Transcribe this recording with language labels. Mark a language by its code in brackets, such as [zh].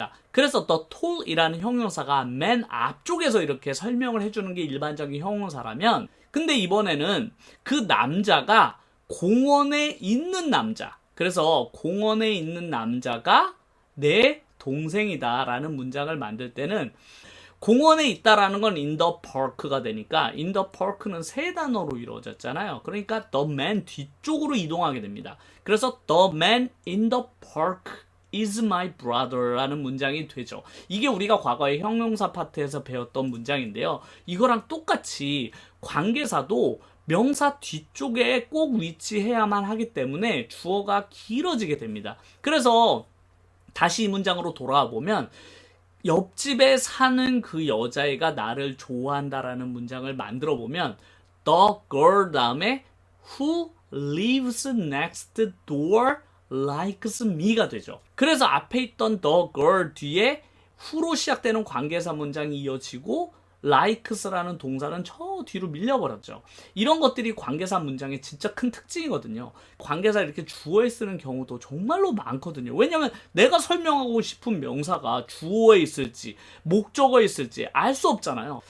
[ko] 그래서 the tall 이라는 형용사가 맨 앞쪽에서 이렇게 설명을 해주는 게 일반적인 형용사라면 근데 이번에는 그 남자가 공원에 있는 남자 그래서 공원에 있는 남자가 내 동생이다 라는 문장을 만들 때는 공원에 있다라는 건 [en] in the park [ko] 가 되니까 in the park는 3단어로 이루어졌잖아요. 그러니까 the man 뒤쪽으로 이동하게 됩니다. 그래서 [en] the man in the park is my brother [ko] 라는 문장이 되죠. 이게 우리가 과거에 형용사 파트에서 배웠던 문장인데요. 이거랑 똑같이 관계사도 명사 뒤쪽에 꼭 위치해야만 하기 때문에 주어가 길어지게 됩니다. 그래서 다시 이 문장으로 돌아와 보면 옆집에 사는 그 여자애가 나를 좋아한다라는 문장을 만들어 보면 the girl 다음에 [en] who lives next door likes me가 [ko] 되죠. 그래서 앞에 있던 the girl 뒤에 who로 시작되는 관계사 문장이 이어지고 likes라는 동사는 저 뒤로 밀려버렸죠. 이런 것들이 관계사 문장의 진짜 큰 특징이거든요. 관계사 이렇게 주어에 쓰는 경우도 정말로 많거든요. 왜냐면 내가 설명하고 싶은 명사가 주어에 있을지 목적어에 있을지 알 수 없잖아요.